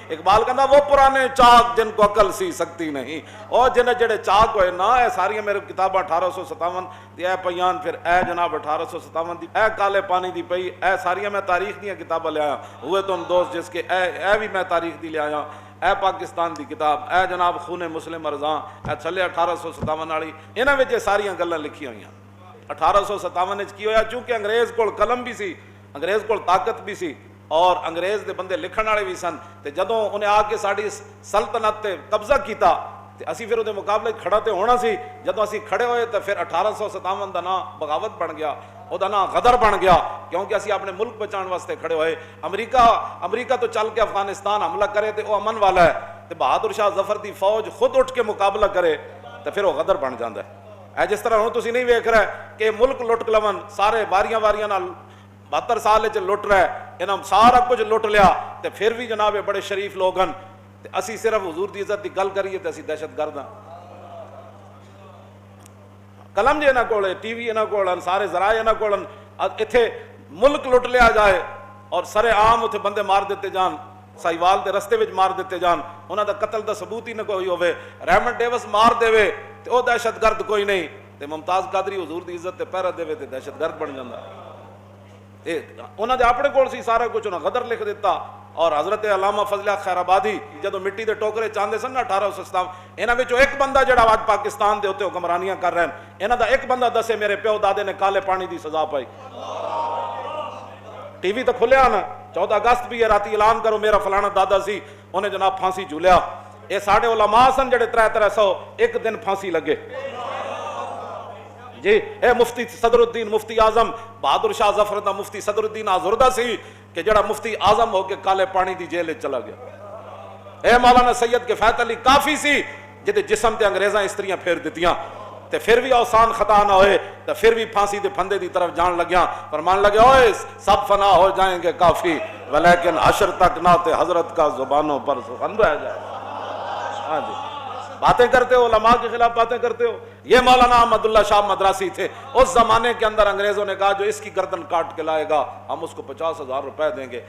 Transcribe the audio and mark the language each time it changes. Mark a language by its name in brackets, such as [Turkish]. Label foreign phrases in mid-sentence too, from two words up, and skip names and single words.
[Punjabi] اقبال کہندا [Urdu] وہ پرانے چاک جن کو عقل سی سکتی نہیں، [Punjabi] اور جن جڑے چاک ہوئے نا، اے ساری میرے کتاباں 1857 دی اے پیان، پھر اے جناب 1857 دی اے کالے پانی دی پئی، اے ساری میں تاریخ دیاں کتاباں لے آیا، ہوئے تم دوست جس کے اے بھی میں تاریخ دی لے آیا، اے پاکستان دی کتاب، اے جناب خون مسلم ارزاں، اے چھلے 1857 والی، انہاں وچ ساریاں گلاں لکھی ہوئیاں۔ 1857 وچ کی ہویا، چونکہ انگریز کول قلم بھی سی، انگریز کول طاقت بھی سی، اور انگریز دے بندے لکھن والے بھی سن، تے جدوں انہیں آ کے ساڈی سلطنت تے قبضہ کیتا تے اسی پھر وہ مقابلے کھڑا تے ہونا سی، جدوں اسی کھڑے ہوئے تے پھر 1857 دا نام بغاوت بن گیا، او دا نام غدر بن گیا، کیونکہ اسی اپنے ملک بچان واسطے کھڑے ہوئے۔ امریکہ تو چل کے افغانستان حملہ کرے تے وہ امن والا ہے، تے بہادر شاہ ظفر دی فوج خود اٹھ کے مقابلہ کرے تے پھر وہ غدر بن جاندا ہے۔ اے جس طرح ہوں تسی نہیں ویکھ رہے کہ ملک لٹ لون سارے واریاں نال 72 سال وچ لٹ رہا ہے، انہاں سارا کچھ لٹ لیا تے پھر بھی جناب بڑے شریف لوگ ہیں، تے اسی صرف حضور دی عزت دی گل کریے تے اسی دہشت گرد ہاں۔ قلم جے انہاں کول، ٹی وی انہاں کول، سارے ذرائع انہاں کول، ایتھے ملک لٹ لیا جائے اور سر عام اتنے بندے مار دیتے جان، سائیوال دے رستے وچ مار دیتے جان، انہاں دا قتل دا ثبوت ہی نہ کوئی ہوئے، ریمنڈ ڈیوس مار دے تے او دہشت گرد کوئی نہیں، تے ممتاز قادری حضور دی عزت تے پہرا دے تے دہشت گرد بن جاندا۔ انہاں دے اپنے کول سی سارا کچھ، انہاں غدر لکھ دیتا۔ اور حضرت علامہ فضل خیر آبادی جدو مٹی دے ٹوکرے چاندے سن نا 1857، انہاں وچوں ایک بندہ جڑا آج پاکستان دے اوتے حکمرانیاں کر رہے ہیں، انہاں دا ایک بندہ دسے میرے پیو دادے نے کالے پانی دی سزا پائی۔ ٹی وی تو کھلیا نا، 14 اگست بھی ہے، راتی اعلان کرو میرا فلانا دادا سی انہیں جناب پھانسی جھولیا۔ اے ساڈے علماء سن جڑے 300 ایک دن پھانسی لگے جی۔ اے مفتی صدر الدین مفتی اعظم بہادر شاہ ظفر دا مفتی صدر الدین آزردہ سی کہ جڑا مفتی اعظم ہو کے کالے پانی دی جیل چلا گیا۔ اے مولانا سید کفایت علی کافی سی جدے جسم تے انگریزاں استریاں پھیر دیتیاں تے پھر بھی اوسان خطا نہ ہوئے تے پھر بھی پھانسی دے پھندے دی طرف جان لگیاں، فرمان لگے [Urdu] اوئے سب فنا ہو جائیں گے کافی، ولیکن حشر تک نہ تے حضرت کا زبانوں پر سخن رہ جائے۔ ہاں جی، باتیں کرتے ہو، علماء کے خلاف باتیں کرتے ہو۔ یہ مولانا احمد اللہ شاہ مدراسی تھے، اس زمانے کے اندر انگریزوں نے کہا جو اس کی گردن کاٹ کے لائے گا ہم اس کو 50,000 روپے دیں گے۔